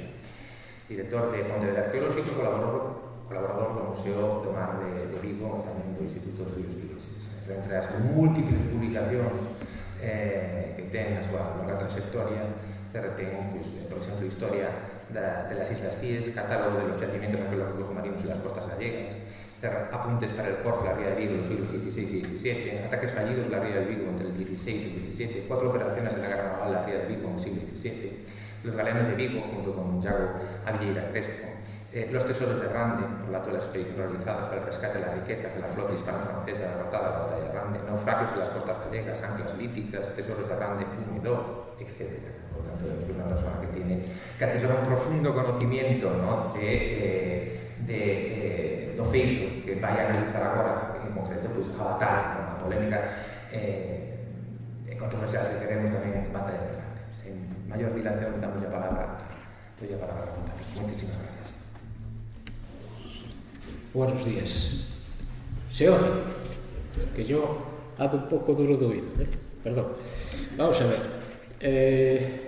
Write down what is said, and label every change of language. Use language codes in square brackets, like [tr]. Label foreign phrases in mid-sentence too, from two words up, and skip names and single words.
[gl] Director de Pontevedra Arqueolóxico e colaborador do Museo do Mar de Vigo e tamén do Instituto de Estudios Vigueses. Entre as múltiples publicacións que ten a súa longa trayectoria, ten, por exemplo, Historia de las Islas Cíes, Catálogo de los Yacimientos Arqueológicos Submarinos en las Costas Gallegas, Apuntes [es] para el Corso de la Ría de Vigo en los siglos XVI y XVII, Ataques fallidos en la Ría de Vigo entre el XVI y el XVII, 4 operaciones en la Guerra Naval en la Ría de Vigo en el siglo XVII, Los Galenos de Vigo, junto con Yago Avilleira Crespo, Los Tesoros de Rande, relato de las expediciones realizadas para el rescate de las riquezas de la flota hispano-francesa derrotada en la batalla de Rande, Naufragios en las costas gallegas, Anclas líticas, Tesoros de Rande 1 y 2, etc. Por tanto, es una persona que atesora un profundo conocimiento, ¿no?, [gl] do feito que vai a analizar agora, en concreto, pues, a batalla, a polémica controversial, se queremos, tamén en batalla de Rande. [es] Sin mayor dilación, damos a palabra a Ramón. Muchísimas gracias. Buenos días. Se oye que yo ando un poco duro de oído, perdón. Vamos a ver.